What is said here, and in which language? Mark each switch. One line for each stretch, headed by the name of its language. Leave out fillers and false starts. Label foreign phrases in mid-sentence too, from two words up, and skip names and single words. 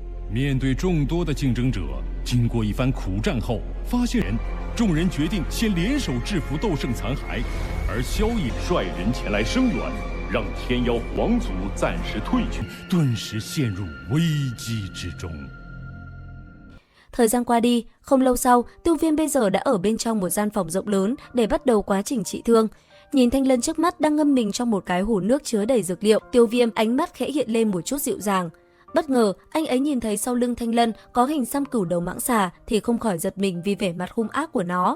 Chinese: 面对众多的竞争者，经过一番苦战后，发现众人决定先联手制服斗圣残骸，而萧逸率人前来声援，让天妖皇族暂时退去，顿时陷入危机之中。
Vietnamese: Thời gian qua đi, không lâu sau, Tiêu Viêm bây giờ đã ở bên trong một gian phòng rộng lớn để bắt đầu quá trình trị thương. Nhìn Thanh Lân trước mắt đang ngâm mình trong một cái hồ nước chứa đầy dược liệu, Tiêu Viêm ánh mắt khẽ hiện lên một chút dịu dàng. Bất ngờ, anh ấy nhìn thấy sau lưng Thanh Lân có hình xăm cửu đầu mãng xà thì không khỏi giật mình vì vẻ mặt hung ác của nó.